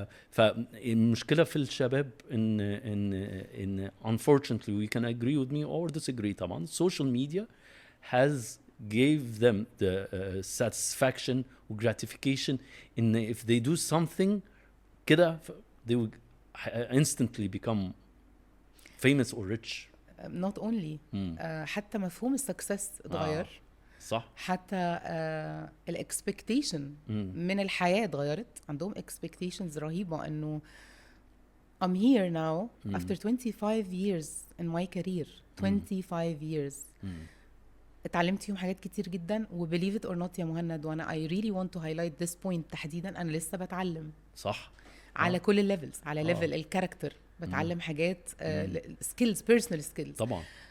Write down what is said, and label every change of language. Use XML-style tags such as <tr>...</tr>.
<ar>فالمشكله في الشباب ان</ar> <en>unfortunately we can agree with me or disagree.</en> <ar>طبعا</ar> <en>social media has gave them the satisfaction و gratification in if they do something</en> <ar>كده</ar> <en>they will instantly become famous or rich. not only</en> <ar>حتى مفهوم السكسس اتغير. صح. حتى الاكسبكتيشن من الحياة اتغيرت.</ar> <en>عندهم expectations</en> <ar>رهيبة انه</ar> <en>I'm here now after 25 years in my career.</en> <ar>25 years اتعلمت فيهم حاجات كتير جدا، و</ar> <en>believe it or not</en> <ar>يا مهند، وانا</ar> <en>I really want to highlight this point</en> <ar>تحديدا، انا لسه بتعلم. صح. على كل الليفلز، على ليفل الكاركتر بتعلم حاجات</ar> <en>skills, personal skills</en> <ar>طبعا،</ar>